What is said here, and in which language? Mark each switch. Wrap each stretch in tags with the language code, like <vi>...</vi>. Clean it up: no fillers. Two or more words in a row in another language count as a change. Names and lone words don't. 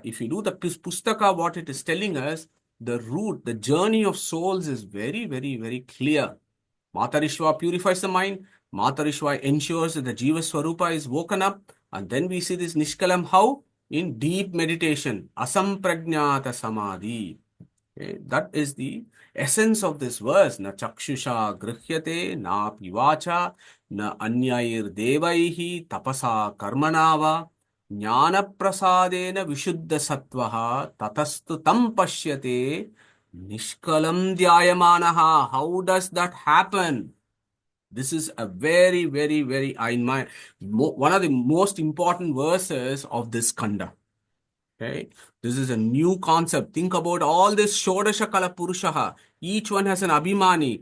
<en>If you do the Pustaka, what it is telling us, the root, the journey of souls is very, very, very clear. Matarishva purifies the mind. Matarishva ensures that the</en> <sa>जीव स्वरूप</sa> <en>is woken up. And then we see this Nishkalam how? In deep meditation.</en> <sa>असम्प्रज्ञात समाधि.</sa> <en>Okay, that is the essence of this verse.</en> <sa>न चक्षुषा गृह्यते, न पिवच, न अन्यैर् देवैः, तपसा कर्मणाव, ज्ञान प्रसादेन विशुद्ध सत्त्वः, ततस्तु तं पश्यते, निष्कलं ध्यायमानः.</sa> <en>How does that happen? This is a very, very, very, one of the most important verses of this Kanda. Okay, this is a new concept. Think about all this</en> <sa>षोडशकला पुरुषः.</sa> <en>Each one has an Abhimani.</en>